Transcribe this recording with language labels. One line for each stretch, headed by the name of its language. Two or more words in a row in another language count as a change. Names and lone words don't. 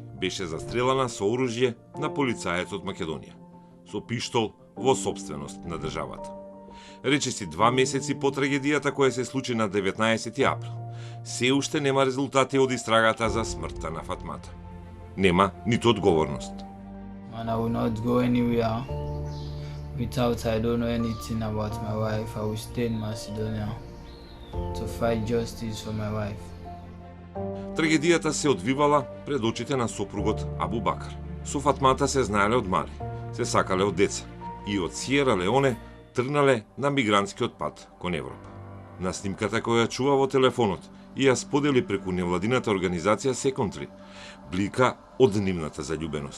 Macedonian: Беше застрелана со оружје на полицаец од Македонија, со пиштол во собственост на државата. Речиси 2 месеци по трагедијата која се случи на 19 април, се уште нема резултати од истрагата за смртта на Фатмата. Нема ниту одговорност.
English: And I will not go anywhere without I don't know anything about my wife. I will stay in Macedonia to fight justice for my wife.
Macedonian: Трагедијата се одвивала пред очите на сопругот Абу Бакар. Со Фатмата се знаеле од мали, се сакале од деца и од Сиера Леоне тргнале на мигрантскиот пат кон Европа. На снимката која чува во телефонот и ја сподели преку невладината организација Секон 3, блика од нивната заљубеност.